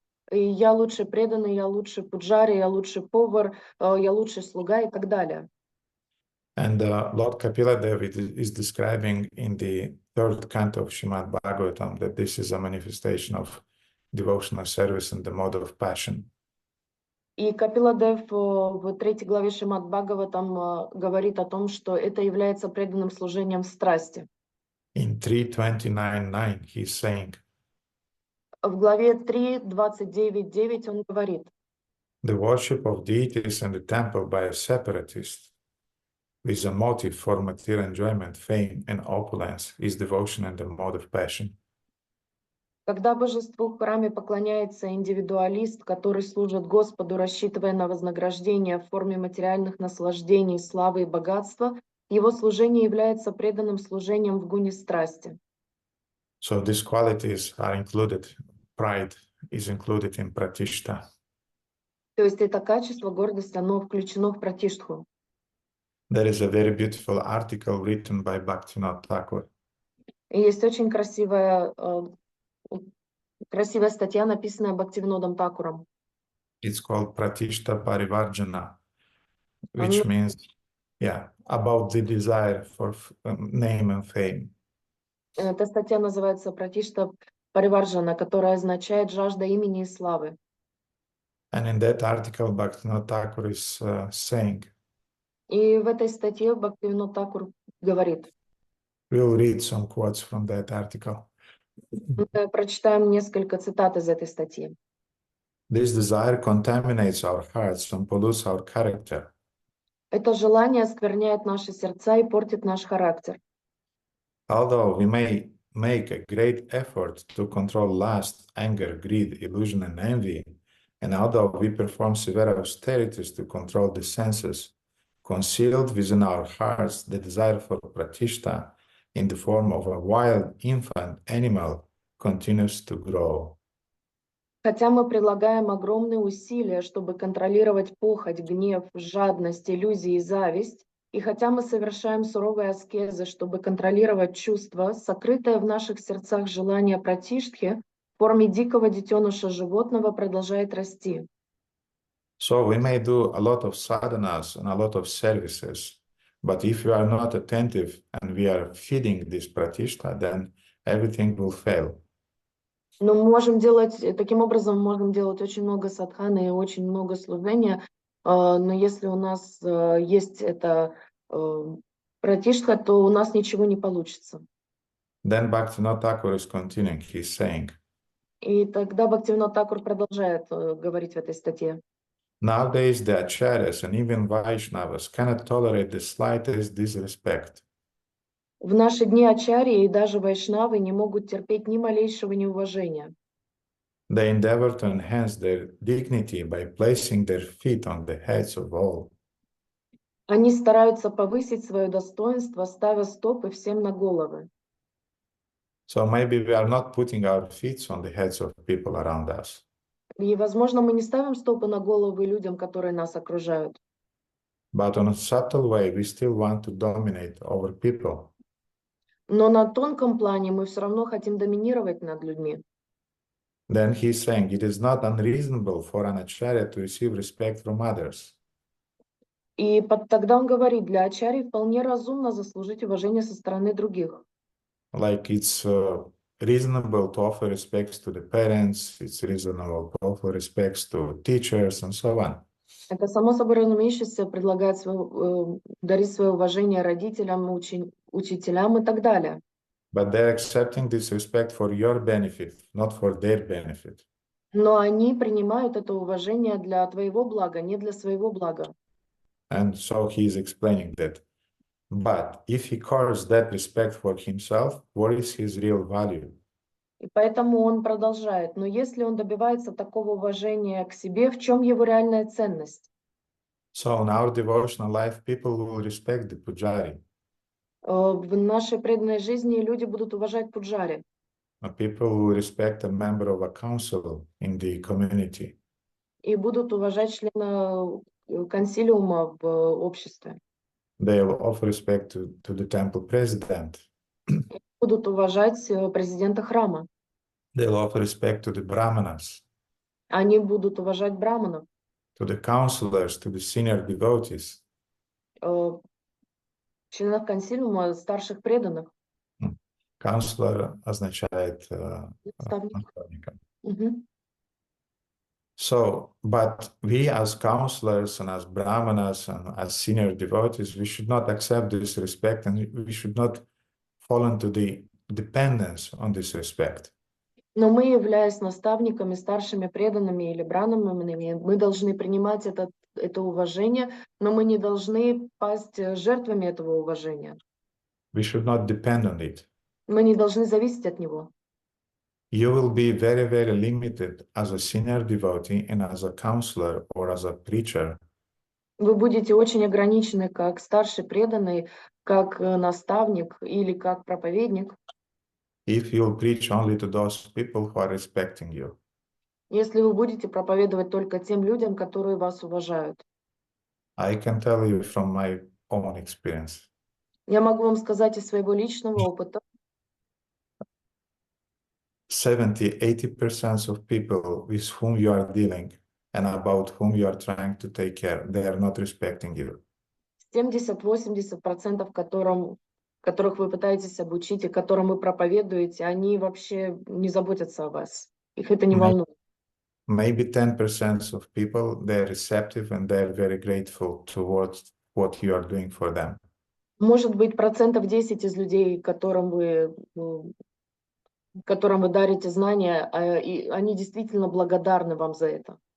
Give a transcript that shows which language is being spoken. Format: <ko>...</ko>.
<ru>И я лучший преданный, я лучший пуджари, я лучший повар, я лучший слуга и так далее.</ru> <en>And Lord Kapila is describing in the third canto of Shrimad-Bhagavatam that this is a manifestation of devotional service in the mode of passion.</en> <ru>И Капиладев в 3 главе Шримад-Бхагаватам говорит о том, что это является преданным служением в страсти.</ru> <en>In 3:29:9 he's saying,</en> <ru>в главе 3:29:9 он говорит:</ru> <en>the worship of deities in the temple by a separatist with a motive for material enjoyment, fame, and opulence is devotion in the mode of passion.</en> <ru>Когда божеству в храме поклоняется индивидуалист, который служит Господу, рассчитывая на вознаграждение в форме материальных наслаждений, славы и богатства, его служение является преданным служением в гуне страсти.</ru> <en>So these qualities are included, pride is included in pratishta.</en> <ru>То есть это качество, гордость, оно включено в пратиштху.</ru> <en>There is a very beautiful article written by Bhaktivinoda Thakur.</en> <ru>И есть очень красивая статья, написанная Бхактивинодом Такуром.</ru> <en>It's called Pratishta Parivarjana, which means, about the desire for name and fame.</en> <ru>Эта статья называется Пратишта Париварджана, которая означает жажда имени и славы.</ru> <en>And in that article, Bhaktivinoda Thakur is saying,</en> <ru>и в этой статье Бхактивинод Такур говорит.</ru> <en>We'll read some quotes from that article.</en> <ru>Мы прочитаем несколько цитат из этой статьи.</ru> <en>This desire contaminates our hearts and pollutes our character.</en> <ru>Это желание оскверняет наши сердца и портит наш характер.</ru> <en>Although we may make a great effort to control lust, anger, greed, illusion, and envy, and although we perform severe austerities to control the senses, concealed within our hearts the desire for pratishta in the form of a wild infant animal continues to grow.</en> <ru>Хотя мы прилагаем огромные усилия, чтобы контролировать похоть, гнев, жадность, иллюзии и зависть, и хотя мы совершаем суровые аскезы, чтобы контролировать чувства, сокрытое в наших сердцах желание пратиштхи в форме дикого детеныша животного продолжает расти.</ru> <en>So we may do a lot of sadhanas and a lot of services, but if we are not attentive and we are feeding this pratishta, then everything will fail.</en> <ru>Но мы можем делать, таким образом, мы можем делать очень много садханы и очень много служения, но если у нас есть это пратишка, то у нас ничего не получится.</ru> <en>Then Bhaktivinoda Thakur is continuing, he's saying,</en> <ru>И тогда Бхактивинод Тхакур продолжает говорить в этой статье.</ru> <en>nowadays the acharyas and even Vaishnavas cannot tolerate the slightest disrespect.</en> <ru>В наши дни ачарьи и даже вайшнавы не могут терпеть ни малейшего неуважения.</ru> <en>They endeavor to enhance their dignity by placing their feet on the heads of all.</en> <ru>Они стараются повысить свое достоинство, ставя стопы всем на головы.</ru> <en>So maybe we are not putting our feet on the heads of people around us.</en> <ru>И, возможно, мы не ставим стопы на головы людям, которые нас окружают.</ru> <en>But on a subtle way, we still want to dominate over people.</en> <ru>Но на тонком плане мы все равно хотим доминировать над людьми.</ru> <en>Then he's saying it is not unreasonable for an acharya to receive respect from others.</en> <ru>И тогда он говорит, для ачарьи вполне разумно заслужить уважение со стороны других.</ru> <en>Like it's reasonable to offer respects to the parents, it's reasonable to offer respects to teachers and so on.</en> <ru>Это само собой разумеющееся предлагает дарить свое уважение родителям, учителям и так далее.</ru> <en>But they're accepting this respect for your benefit, not for their benefit.</en> <ru>Но они принимают это уважение для твоего блага, не для своего блага.</ru> <en>And so he is explaining that. But if he carves that respect for himself, what is his real value?</en> <ru>И поэтому он продолжает. Но если он добивается такого уважения к себе, в чем его реальная ценность?</ru> <en>So in our devotional life, people will respect the pujari.</en> <ru>В нашей преданной жизни люди будут уважать пуджари.</ru> <en>People will respect a member of a council in the community.</en> <ru>И будут уважать члена консилиума в обществе.</ru> <en>They'll offer respect to the temple president.</en> <ru>Будут уважать президента храма.</ru> <en>They'll offer respect to the brahmanas,</en> <ru>Они будут уважать браманов,</ru> <en>to the counselors, to the senior devotees.</en> <ru>членов консилиума, старших преданных. Counselor означает Наставник. наставника. Мгм.</ru> <en>So, but we as counselors and as brahmanas and as senior devotees, we should not accept this respect and we should not fall into the dependence on this respect.</en> <ru>Но мы, являясь наставниками, старшими преданными или браманами, мы должны принимать это уважение, но мы не должны пасть жертвами этого уважения.</ru> <en>We should not depend on it.</en> <ru>Мы не должны зависеть от него.</ru> <en>You will be very, very limited as a senior devotee and as a counselor or as a preacher</en> <ru>Вы будете очень ограничены как старший преданный, как наставник или как проповедник,</ru> <en>if you'll preach only to those people who are respecting you.</en> <ru>если вы будете проповедовать только тем людям, которые вас уважают.</ru> <en>I can tell you from my own experience.</en> <ru>Я могу вам сказать из своего личного опыта,</ru> <en>70-80% of people with whom you are dealing and about whom you are trying to take care, they are not respecting you.</en> <ru>70-80%, которых вы пытаетесь обучить и которым вы проповедуете, они вообще не заботятся о вас. Их это не волнует.</ru> <en>Maybe 10% of people, they're receptive and they're very grateful towards what you are doing for them.</en> <ru>Может быть, 10% из людей, которым вы дарите знания, и они действительно благодарны вам за это.</ru>